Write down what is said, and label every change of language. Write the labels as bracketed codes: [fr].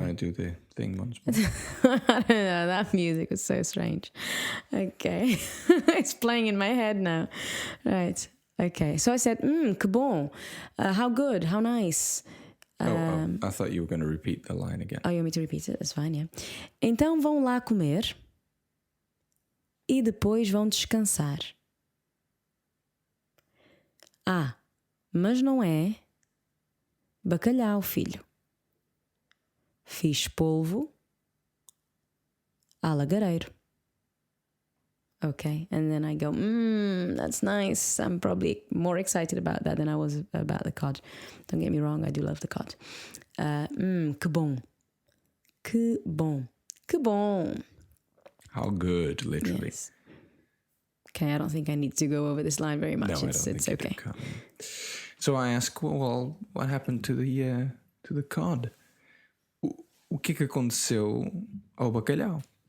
[en] You want to do the thing once more? I don't know. That music was so strange. Okay. It's playing in my head now. Right. Okay. So I said, [pt] que bom. [en] How good. How nice. I thought you were going to repeat the line again. Oh, you want me to repeat it? That's fine, yeah. [pt] Então vão lá comer e depois vão descansar. Mas não é bacalhau, filho. Fiz polvo a lagareiro. [en] Okay, and then I go, that's nice. I'm probably more excited about that than I was about the cod. Don't get me wrong, I do love the cod. [pt] Que bom. Que bom. Que bom. [en] How good, literally. Yes. Okay, I don't think I need to go over this line very much. No, it's okay. So I ask, well, what happened to the cod? [pt] O que aconteceu ao bacalhau?